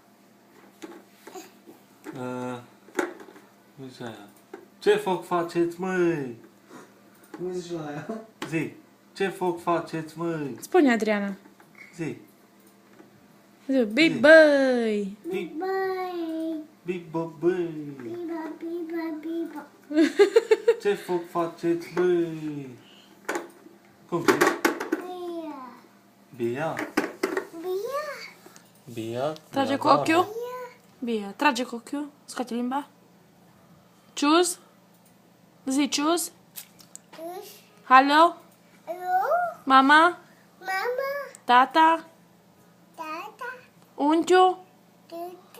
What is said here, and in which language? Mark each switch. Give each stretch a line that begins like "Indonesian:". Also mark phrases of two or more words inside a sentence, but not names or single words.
Romanian: Nu zice aia. Ce foc faceți, măi? Cum zici la aia? Zi. Ce foc faceți, măi? Spune, Adriana. Zi. Zi, big băi. Big, Bye. big băi. Biba, biba, biba. Ce foc faceți, măi? Cum zici? Bia. Bia. Bia. Bia. Trage Bia, cu da, ochiul. da. Bine, trage cu ochiul. Scoate limba. Tschüss. Zi tschüss. Tuș. Hallo. Alo. Mama. Mama. Tata. Tata. Unchiul. Tutu.